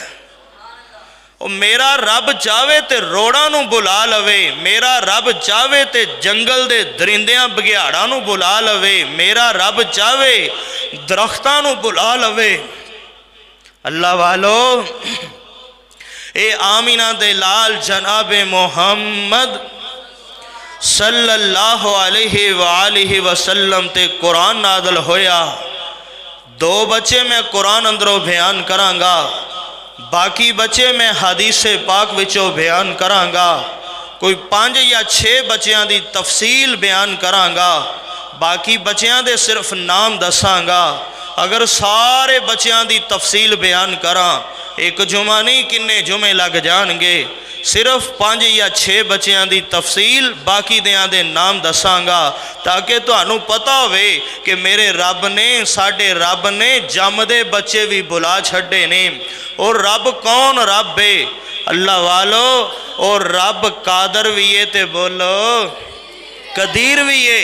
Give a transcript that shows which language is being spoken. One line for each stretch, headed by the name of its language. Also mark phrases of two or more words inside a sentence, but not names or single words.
Punjabi: او میرا رب چاہے تو روڑاں نوں بلا لوے، میرا رب چاہے تو جنگل دے درندیاں بگھیاڑاں نوں بلا لوے، میرا رب چاہے درختاں نوں بلا لوے. اللہ والو اے آمنہ دے لال جنابِ محمد
Arabic: صلى الله عليه وسلم
Punjabi: تے قرآن نازل ہویا. 2 بچے میں قرآن اندروں بیان کراں گا، باقی بچے میں حدیث پاک وچوں بیان کراں گا. کوئی 5 یا 6 بچوں کی تفصیل بیان کراں گا، باقی بچوں کے صرف نام دساں گا. اگر سارے بچوں کی تفصیل بیان کراں ایک جمعہ نہیں کنے جمعے لگ جائیں گے. صرف 5 یا 6 بچوں کی تفصیل، باقیاں دے نام دساں گا تاکہ تہانوں پتہ ہووے کہ میرے رب نے، ساڈے رب نے جمدے بچے وی بلا چھڈے نے.
Urdu: اور رب کون رب ہے?
Punjabi: اللہ والو اور رب قادر وی ہے تے بولو قدیر وی ہے.